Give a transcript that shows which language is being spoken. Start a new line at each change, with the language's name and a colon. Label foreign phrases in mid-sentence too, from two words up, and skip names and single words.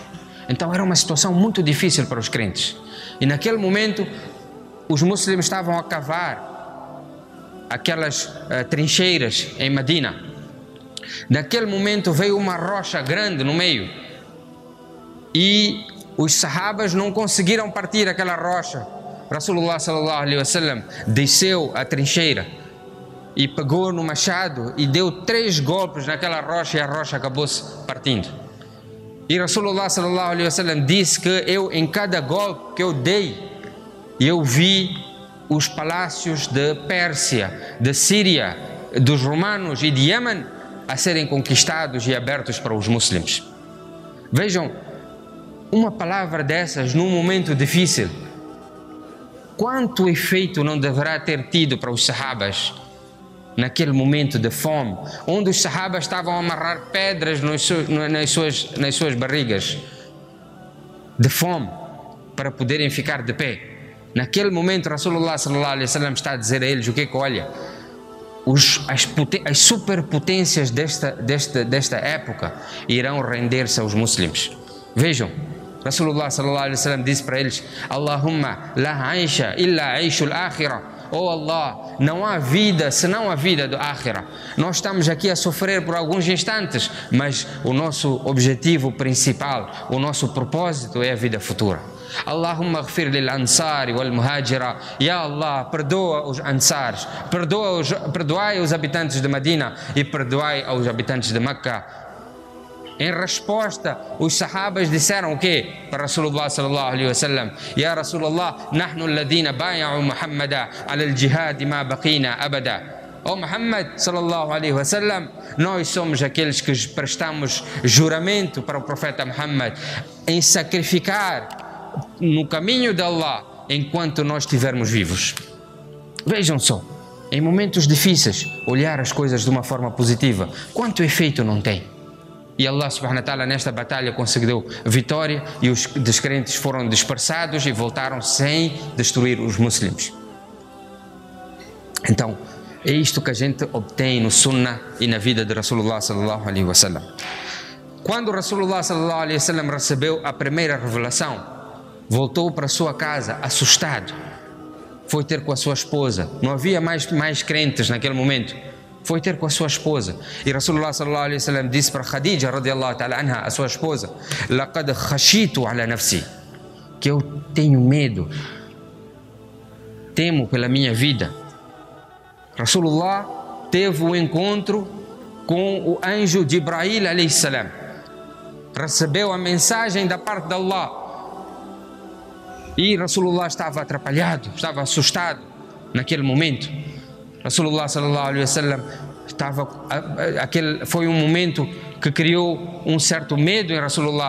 Portuguese: Então, era uma situação muito difícil para os crentes. E naquele momento, os muçulmanos estavam a cavar aquelas trincheiras em Medina. Naquele momento veio uma rocha grande no meio e os sahabas não conseguiram partir aquela rocha.
Arabic: رسول الله صلى الله عليه وسلم
Portuguese: desceu a trincheira e pegou no machado e deu 3 golpes naquela rocha e a rocha acabou-se partindo. E
Arabic: رسول الله صلى الله عليه وسلم
Portuguese: disse que em cada golpe que eu dei, eu vi os palácios de Pérsia, de Síria, dos romanos e de Iêmen a serem conquistados e abertos para os muçulmanos. Vejam, uma palavra dessas num momento difícil, quanto efeito não deverá ter tido para os sahabas naquele momento de fome, onde os sahabas estavam a amarrar pedras nas suas barrigas de fome para poderem ficar de pé. Naquele momento,
Arabic: رسول الله صلى الله عليه وسلم
Portuguese: está a dizer a eles o que olha, as superpotências desta época irão render-se aos muçulmanos. Vejam,
Arabic: رسول الله صلى الله عليه وسلم
Portuguese: disse para eles:
Arabic: اللهم لا عيش إلا عيش الآخرة.
Portuguese: Oh Allah, não há vida senão a vida do Akhirah. Nós estamos aqui a sofrer por alguns instantes, mas o nosso objetivo principal, o nosso propósito é a vida futura.
Arabic: اللهم اغفر للأنصار والمهاجرة. يا الله,
Portuguese: perdoa os ansars, perdoai os habitantes de Medina e perdoai aos habitantes de Meca. Em resposta, os sahabas disseram o quê?
Arabic: Para رسول الله صلى الله عليه وسلم يا رسول الله نحن الذين بايعوا محمدا على الجهاد ما بقينا أبدا. Oh محمد صلى الله عليه وسلم,
Portuguese: nós somos aqueles que prestamos juramento para o profeta Muhammad em sacrificar no caminho de Allah enquanto nós estivermos vivos. Vejam só, em momentos difíceis, olhar as coisas de uma forma positiva, quanto efeito não tem? E
Arabic: الله سبحانه وتعالى
Portuguese: nesta batalha conseguiu vitória e os descrentes foram dispersados e voltaram sem destruir os muçulmanos. Então, é isto que a gente obtém no Sunnah e na vida de
Arabic: رسول الله صلى الله عليه وسلم.
Portuguese: Quando
Arabic: رسول الله صلى الله عليه وسلم
Portuguese: recebeu a primeira revelação, voltou para sua casa assustado. Foi ter com a sua esposa. Não havia mais crentes naquele momento. Foi ter com a sua esposa. E
Arabic: رسول الله صلى الله عليه وسلم
Portuguese: disse para Khadija
Arabic: رضي الله تعالى عنها,
Portuguese: a sua esposa:
Arabic: لقد خشيت على نفسي,
Portuguese: que eu tenho medo, temo pela minha vida. Rasulullah teve um encontro com o anjo Jibril
Arabic: عليه السلام,
Portuguese: recebeu a mensagem da parte de Allah e Rasulullah estava atrapalhado, estava assustado naquele momento.
Arabic: رسول الله صلى الله عليه وسلم
Portuguese: foi um momento que criou um certo medo em Rasulullah.